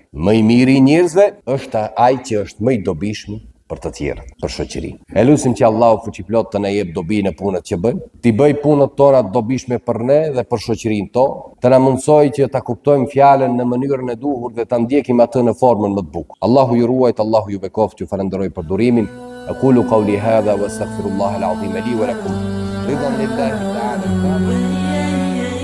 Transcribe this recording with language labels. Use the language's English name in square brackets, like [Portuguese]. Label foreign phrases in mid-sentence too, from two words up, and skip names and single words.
[Albanian] Më i miri i njerëzve është ai që është më i dobishëm për të tjerët, për shoqërinë. E lutim që Allahu fuqiplot të na jep dobi në punët që bëjmë, t'i bëj punët tona të dobishme për ne dhe për shoqërinë tonë, të na mundsojë që ta kuptojmë fjalën në mënyrën e duhur dhe ta ndjekim atë në formën më të bukur. Allahu ju ruajt, Allahu ju bekoft, ju falenderoj për durimin. [Arabic] أقول قولي هذا وأستغفر الله العظيم لي ولكم. رضا لله تعالى.